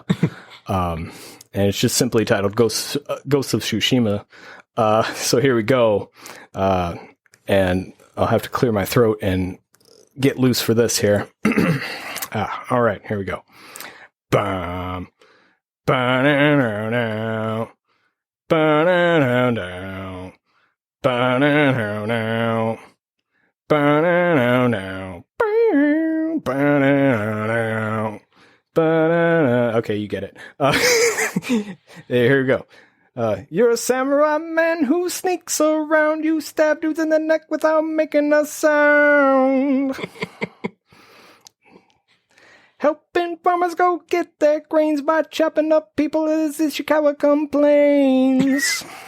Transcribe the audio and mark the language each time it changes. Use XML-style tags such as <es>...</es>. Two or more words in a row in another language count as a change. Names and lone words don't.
<en>And it's just simply titled Ghost of Tsushima. So here we go. And I'll have to clear my throat and get loose for this here. All right, here we go. Bum, ba-na-na-na, ba-na-na-na, ba-na-na-na, ba-na-na-na, ba-na-na-na, ba-na-na. Okay, you get it. Here we go. You're a samurai man who sneaks around. You stab dudes in the neck without making a sound. Helping farmers go get their grains by chopping up people as Ishikawa complains.</en>